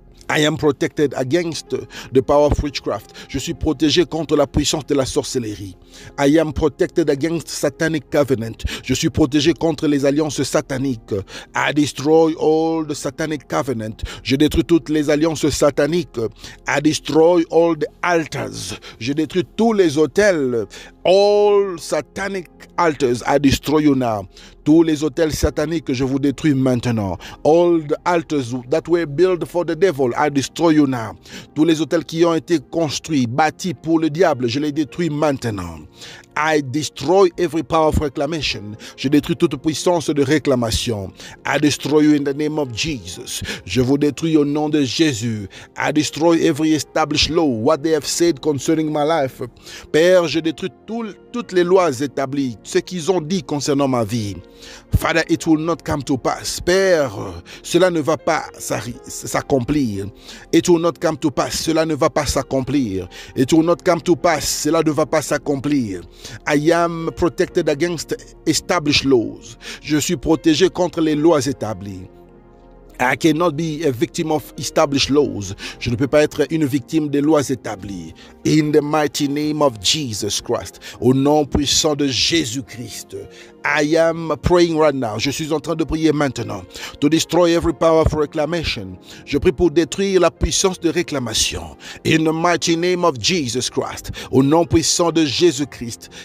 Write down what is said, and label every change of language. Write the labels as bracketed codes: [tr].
[en] I am protected against the power of witchcraft. [fr] Je suis protégé contre la puissance de la sorcellerie. [en] I am protected against satanic covenant. [fr] Je suis protégé contre les alliances sataniques. [en] I destroy all the satanic covenant. [fr] Je détruis toutes les alliances sataniques. [en] I destroy all the altars. [fr] Je détruis tous les autels. [en] All satanic altars, I destroy you now. [fr] Tous les autels sataniques, je vous détruis maintenant. [en] All the altars that were built for the devil, I destroy you now. [fr] Tous les autels qui ont été construits, bâtis pour le diable, je les détruis maintenant. [en] I destroy every power of reclamation. [fr] Je détruis toute puissance de réclamation. [en] I destroy you in the name of Jesus. [fr] Je vous détruis au nom de Jésus. [en] I destroy every established law, what they have said concerning my life. [fr] Père, je détruis toutes les lois établies, ce qu'ils ont dit concernant ma vie. [en] Father, it will not come to pass. [fr] Père, cela ne va pas s'accomplir. [en] It will not come to pass. [fr] Cela ne va pas s'accomplir. [en] It will not come to pass. [fr] Cela ne va pas s'accomplir. [en] I am protected against established laws. [fr] Je suis protégé contre les lois établies. [en] I cannot be a victim of established laws. [fr] Je ne peux pas être une victime des lois établies. [en] In the mighty name of Jesus Christ. [fr] Au nom puissant de Jésus-Christ. [en] I am praying right now. [fr] Je suis en train de prier maintenant. [en] To destroy every power of reclamation. [fr] Je prie pour détruire la puissance de réclamation. [en] In the mighty name of Jesus Christ. [fr] Au nom puissant de Jésus-Christ.